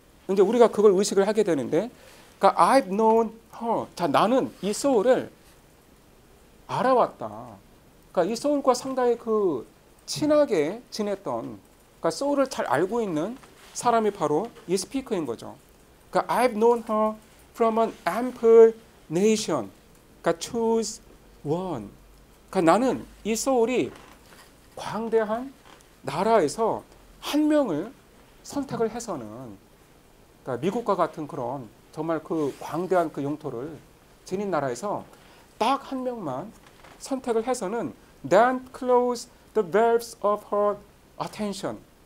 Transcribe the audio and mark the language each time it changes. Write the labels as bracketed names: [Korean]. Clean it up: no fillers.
[Korean] 이제 우리가 그걸 의식을 하게 되는데, 그러니까 I've known her. 자, 나는 이 소울을 알아왔다. 그러니까 이 소울과 상당히 그 친하게 지냈던, 그러니까 소울을 잘 알고 있는 사람이 바로 이 스피커인 거죠. [English] 그러니까 I've known her from an ample nation. 그러니까 choose one. [Korean] 그러니까 나는 이 소울이 광대한 나라에서 한 명을 선택을 해서는, 그러니까 미국과 같은 그런 정말 그 광대한 그 영토를 지닌 나라에서 딱 한 명만 선택을 해서는 then close the valves of her attention.